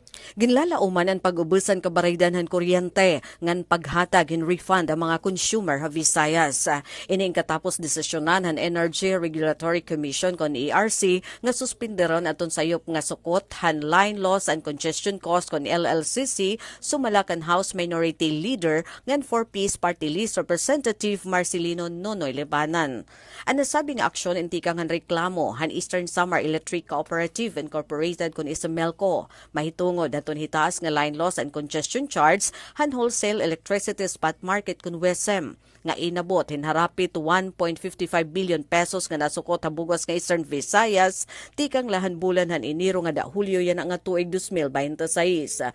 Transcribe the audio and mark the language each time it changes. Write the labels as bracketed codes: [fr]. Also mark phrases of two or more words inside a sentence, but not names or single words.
[war] Ginlalauman ang pag-ubusan kabaraydanhan kuryente ngan paghatag in refund ang mga consumer ha Visayas. Ining katapos desisyonan han Energy Regulatory Commission kon ERC nga suspenderon aton sayop nga sukot han [en] line loss and congestion cost [war] kon LLCC sumala kan House Minority Leader ngan 4 Peace Party List Representative Marcelino Nonoy Lebanan. Ang nasabing aksyon inti kang han reklamo han Eastern Samar Electric Cooperative Incorporated kon Isemelco mahitungod daton hitaas nga [en] line loss and congestion charge [war] han [en] wholesale electricity spot market [war] kun WESM nga inabot hinharapit 1.55 billion pesos nga nasukot habugos nga Eastern Visayas tikang lahan bulan han Enero nga da Hulyo yan nga tuig 2026.